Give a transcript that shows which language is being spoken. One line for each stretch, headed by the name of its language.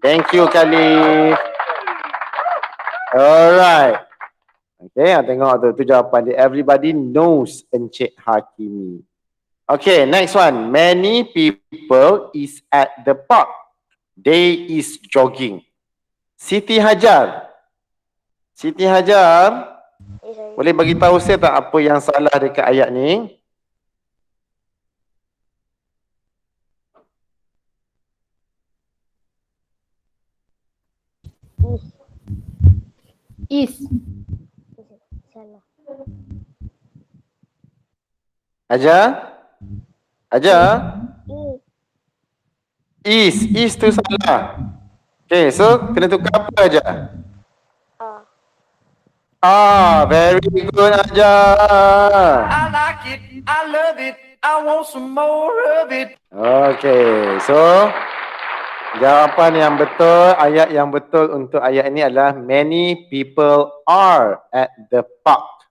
English: Thank you, Khalif. Alright.
Malay: Okay, tengok tu jawapan dia.
English: Everybody knows
Malay: Encik Hakimi.
English: Okay, next one. Many people is at the park. They is jogging. Siti Hajar.
Malay: Siti Hajar, boleh bagi tahu saya tak apa yang salah dekat ayat ni?
English: Is.
Malay: Salah. Hajar? Hajar? Is tu salah. Okay, so kena tukar apa aja?
English: Very good Hajar. I like it, I love it, I want some more of it.
Malay: Okay, so jawapan yang betul, ayat yang betul untuk ayat ini adalah
English: many people are at the park.